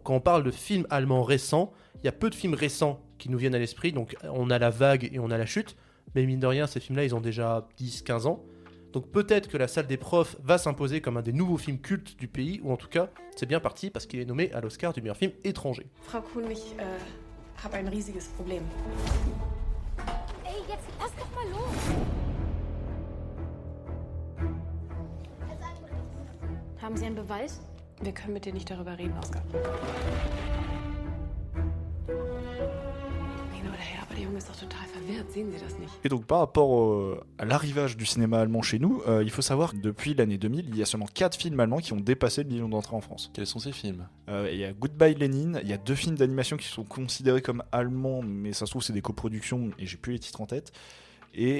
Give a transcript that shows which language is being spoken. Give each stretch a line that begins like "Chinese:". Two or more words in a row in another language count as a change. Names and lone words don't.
French: Quand on parle de films allemands récents, il y a peu de films récents qui nous viennent à l'esprit. Donc, on a La Vague et on a La Chute. Mais mine de rien, ces films-là, ils ont déjà 10-15 ans. Donc, peut-être que La Salle des Profs va s'imposer comme un des nouveaux films cultes du pays, ou en tout cas, c'est bien parti parce qu'il est nommé à l'Oscar du meilleur film étranger.
German: Frau Kuhn, ich habe ein riesiges Problem. Ey, jetzt lass doch mal los! Haben Sie einen Beweis? Wir können mit dir nicht darüber reden, Oskar. Hin oder her, aber der Junge ist doch total verwirrt. Sehen Sie das nicht?
French: Et donc par rapport à l'arrivage du cinéma allemand chez nous, il faut savoir que depuis l'année 2000, il y a seulement 4 films allemands qui ont dépassé le million d'entrées en France. Quels sont ces films? Il y a Goodbye Lenin, il y a 2 films d'animation qui sont considérés comme allemands, mais ça se trouve c'est des coproductions et j'ai plus les titres en tête. Et